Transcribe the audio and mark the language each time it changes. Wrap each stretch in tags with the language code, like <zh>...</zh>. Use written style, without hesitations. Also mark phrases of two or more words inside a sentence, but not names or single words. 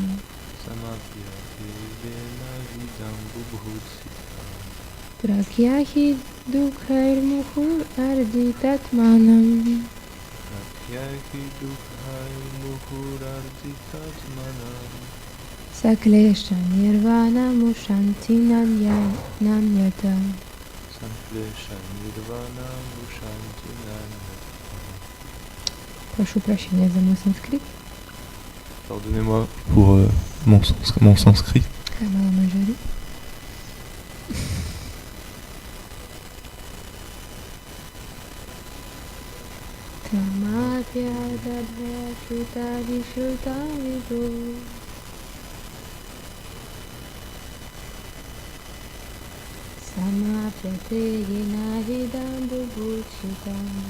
<sa>Prakyahi dukhair muhur arditat manam. Saklesha nirvana mushanti nanyata.</sa> <ru>Прошу прощения за мой санскрит.</ru> <fr>Pardonnez-moi pour mon sanskrit. Камала Мажари.</fr> <sa>Tvamapya dadhya shruta vishruta vibho. Samapyate yena vidam bubuthitam.</sa>